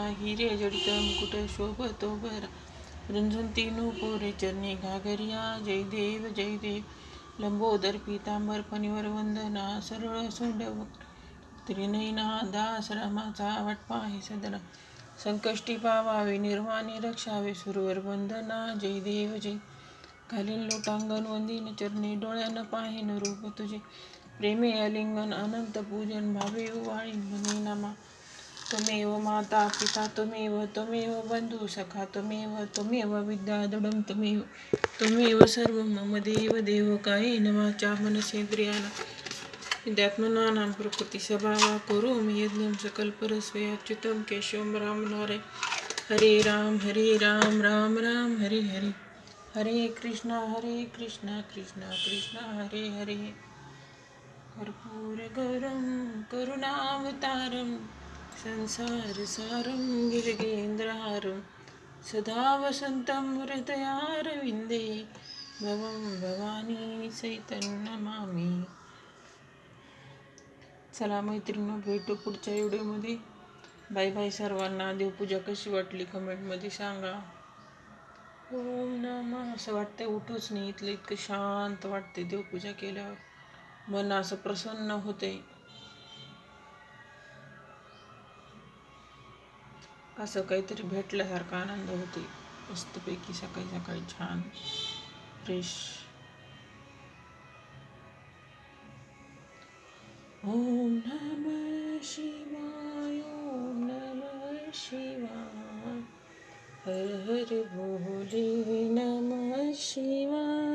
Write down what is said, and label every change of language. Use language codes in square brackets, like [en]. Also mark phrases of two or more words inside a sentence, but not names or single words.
[mr] हिरे जडित मुकुट शोभतो बरा रुंझुंती नुपुरे चरणी घागरिया जय देव लंबोदर पीतांबर फणीवर वंदना सरळ सोंड त्रिनयना दासरामाचा वटपाहे सदना संकष्टी पावावे निर्वाणी रक्षावे सुरवर वंदना जय देव घालीन लोटांगण वंदीन चरणी डोळ्यानं पाहिन रूप तुझे प्रेमे अलिंगन अनंत पूजन भावे वाळीन म्हणे नामा [sa] त्वमेव माता पिता त्वमेव बंधू सखा त्वमेव विद्या दडम त्वमेव सर्व मम देव कायेन वाचा मनसेंद्रियाणा विद्यात्मनानां प्रकृती स्वभावा करोमि यज्ञं सकलपरस्मै अच्युतं केशवं राम नारायण हरे राम राम राम हरे हरे हरे कृष्णा कृष्णा कृष्णा हरे हरे कर्पूरगौरं करुणावतारं संसारसारं गिरिगेन्द्रहारं सदा वसन्तं हृदयारविन्दे भवं भवानी सहितं नमामि. [mr] चला मैत्रिणी, भेटू पुढच्या व्हिडिओमध्ये. बाय बाय सर्वांना. देवपूजा कशी वाटली कमेंटमध्ये सांगा. [sa] ओम नमः. [mr] असं वाटतंय उठूच नाही, इथलं इतकं शांत वाटते देवपूजा केल्यावर. मन असं प्रसन्न होते, असं काहीतरी भेटल्यासारखा आनंद होते. मस्तपैकी सकाळी छान फ्रेश. [sa] ओम नमः शिवाय. ओम नमः शिवाय. हर हर भोले नमः शिवाय.